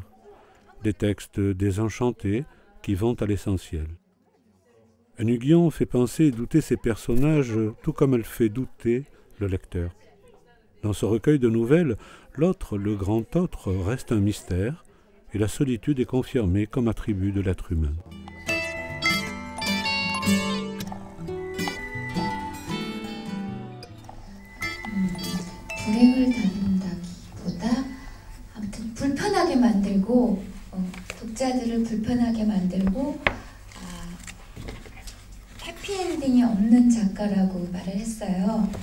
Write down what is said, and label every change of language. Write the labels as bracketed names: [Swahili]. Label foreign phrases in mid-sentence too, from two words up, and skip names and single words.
[French] Des textes désenchantés qui vont à l'essentiel. 은희경 fait penser et douter ses personnages tout comme elle fait douter le lecteur. Dans ce recueil de nouvelles, l'autre, le grand autre, reste un mystère, et la solitude est confirmée comme attribut de l'être humain. [Korean] 불행을 다룬다기보다 아무튼 불편하게 만들고 독자들을 불편하게 만들고 해피엔딩이 없는 작가라고 말을 했어요.